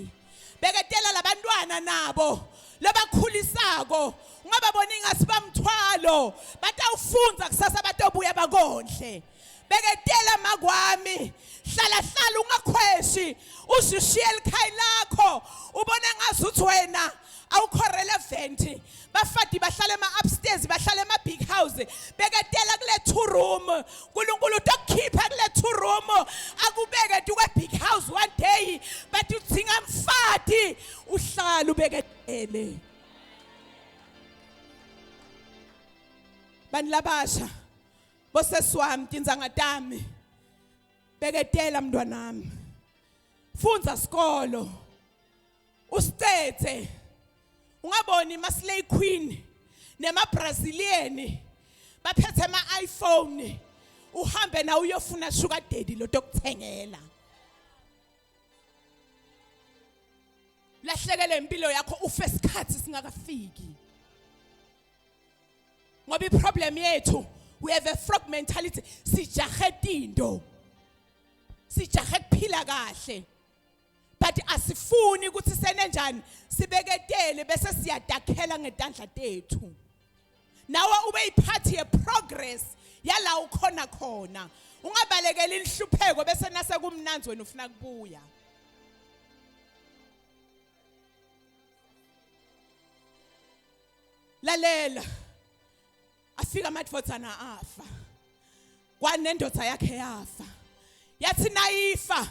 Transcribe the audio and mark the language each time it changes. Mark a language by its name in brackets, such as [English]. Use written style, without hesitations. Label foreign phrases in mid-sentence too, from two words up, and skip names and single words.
[Swati] Beketela labantwana nabo labakhulisako ungababona ingasi bamthwalo batawufunza kusasa batobuya bakondle. Beketela makwami hlala ungakhweshi ushishiye ekhaya lakho ubona ngazuthi wena awukho relevant. Bafati bahlala upstairs bahlala [English] big house. [Swati] Beketela kule 2 room uNkulunkulu utokukhipha kule 2 room akubeke tukwe [English] big house one day but [Swati] udzinga mfati uhlala ubeketele. Bani labasha boseswami tinzanga tami beketela mntwanami fundza sikolo usithethe ungaboni [English] maslay queen [Swati] nema Brazilian baphethe ama iPhone uhambe na uyofuna [English] sugar daddy [Swati] lotokuthengela lahlekele impilo yakho ufe isikhathi singakafiki ngoba iproblem yethu [English] we have a frog mentality [Swati] sijahe tindo sijahe kuphila kahle but asifuni ukuthi senenjani sibeketele bese siyadakhela ngetandla tethu nawe ube iphathi ye progress yala ukhona khona ungabalekela inhlupheko bese nase kumnanzi wena ufuna kubuya. Lalela afika amadvodzana afa kwanendodza yakhe yafa yathi nayifa